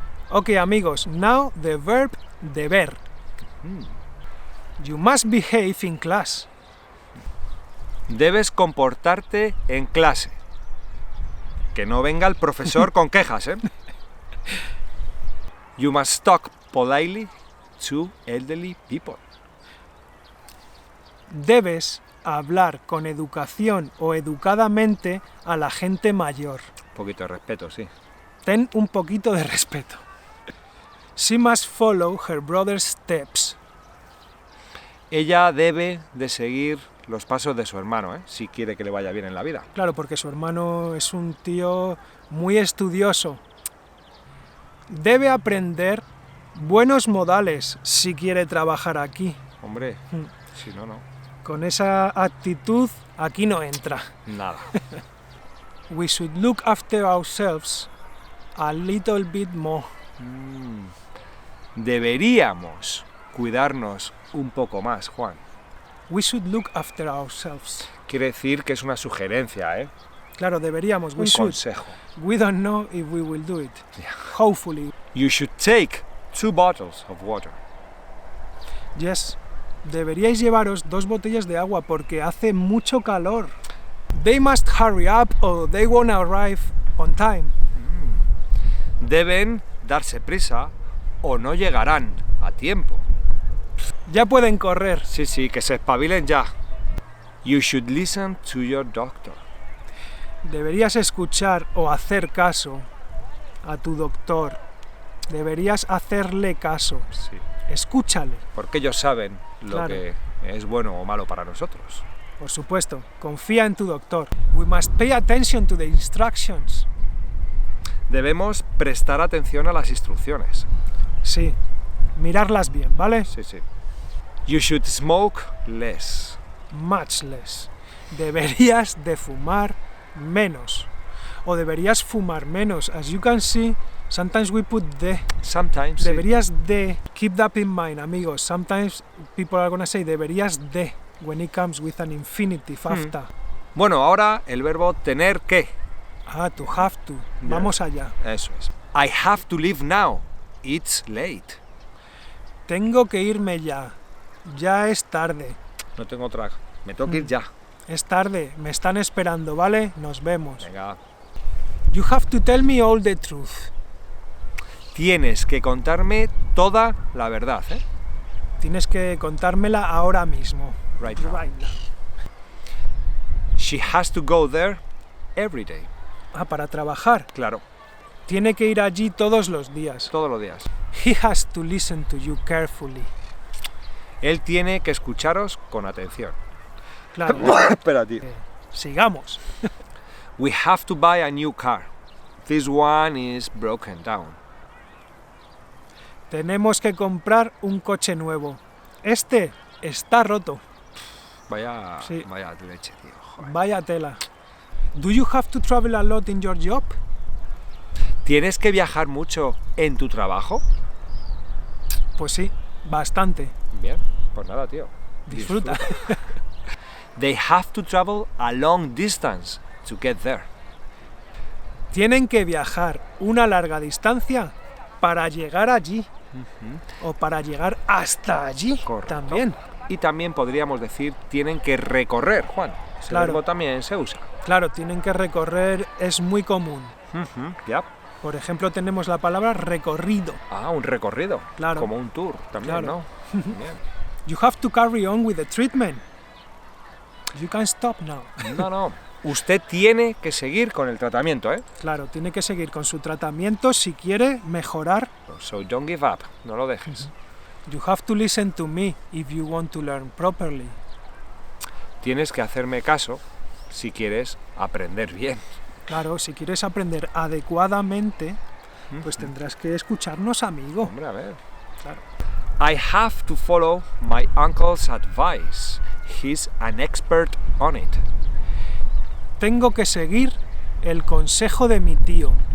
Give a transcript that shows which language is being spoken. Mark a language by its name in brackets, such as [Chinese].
[English] Ok, amigos, now the verb deber. You must behave in class. [Spanish] Debes comportarte en clase. Que no venga el profesor con quejas, ¿eh? [English] You must talk politely to elderly people. [Spanish] Debes hablar con educación o educadamente a la gente mayor. Un poquito de respeto, sí. Ten un poquito de respeto. [English] She must follow her brother's steps. [Spanish] Ella debe de seguir los pasos de su hermano, ¿eh? Si quiere que le vaya bien en la vida. Claro, porque su hermano es un tío muy estudioso. Debe aprender buenos modales si quiere trabajar aquí. Hombre, si no, no. Con esa actitud aquí no entra. Nada. [English] We should look after ourselves a little bit more. [Spanish] Deberíamos cuidarnos un poco más, Juan. [English] We should look after ourselves. [Spanish] Quiere decir que es una sugerencia, ¿eh? Claro, deberíamos. [English] We [Spanish] Un [English] should. [Spanish] consejo. [English] We don't know if we will do it. Yeah. Hopefully. You should take 2 bottles of water. Yes. [Spanish] Deberíais llevaros 2 botellas de agua porque hace mucho calor. [English] They must hurry up or they won't arrive on time. [Spanish] Deben darse prisa o no llegarán a tiempo. Ya pueden correr. Sí, sí, que se espabilen ya. [English] You should listen to your doctor. [Spanish] Deberías escuchar o hacer caso a tu doctor. Deberías hacerle caso. Sí, Escúchale. porque ellos saben lo Claro. que es bueno o malo para nosotros. Por supuesto, confía en tu doctor. [English] We must pay attention to the instructions. [Spanish] Debemos prestar atención a las instrucciones. Sí, mirarlas bien, ¿vale? Sí, sí. [English] You should smoke less. Much less. [Spanish] Deberías de fumar menos. O deberías fumar menos. [English] As you can see, sometimes we put the. Sometimes. sí. [Spanish] Deberías de. [English] Keep that in mind, amigos. Sometimes people are gonna say [Spanish] deberías de [English] when it comes with an infinitive after. [Spanish] Bueno, ahora el verbo tener que. [English] Ah, to have to. [Spanish] Vamos allá. Eso es. [English] I have to leave now. It's late. [Spanish] Tengo que irme ya. Ya es tarde. No tengo otra. Me tengo que ir ya. Es tarde. Me están esperando, ¿vale? Nos vemos. Venga. [English] You have to tell me all the truth. [Spanish] Tienes que contarme toda la verdad, ¿eh? Tienes que contármela ahora mismo. [English] Right now. Right now. She has to go there every day. [Spanish] Ah, para trabajar. Claro, Tiene que ir allí todos los días. todos los días. [English] He has to listen to you carefully. [Spanish] Él tiene que escucharos con atención. Claro. Espera, tío. Sigamos. [English] We have to buy a new car. This one is broken down. [Spanish] Tenemos que comprar un coche nuevo. Este está roto. Vaya, Sí. vaya leche, tío. Joder. Vaya tela. [English] Do you have to travel a lot in your job? [Spanish] ¿Tienes que viajar mucho en tu trabajo? Pues sí, bastante. Bien, pues nada, tío. Disfruta. [English] They have to travel a long distance to get there. [Spanish] Tienen que viajar una larga distancia para llegar allí. O para llegar hasta allí. Correcto. También. Y también podríamos decir tienen que recorrer, Juan. Ese Claro. verbo también se usa. Claro, tienen que recorrer, es muy común. Ya. Por ejemplo, tenemos la palabra recorrido. Ah, un recorrido. Claro. Como un tour también, Claro. ¿no? Bien. [English] You have to carry on with the treatment. You can stop now. [Spanish] No, no. Usted tiene que seguir con el tratamiento, ¿eh? Claro, tiene que seguir con su tratamiento si quiere mejorar. [English] So don't give up. [Spanish] No lo dejes. [English] You have to listen to me if you want to learn properly. [Spanish] Tienes que hacerme caso si quieres aprender bien. Claro, si quieres aprender adecuadamente, pues tendrás que escucharnos, amigo. Hombre, a ver. Claro. [English] I have to follow my uncle's advice. He's an expert on it. [Spanish] Tengo que seguir el consejo de mi tío.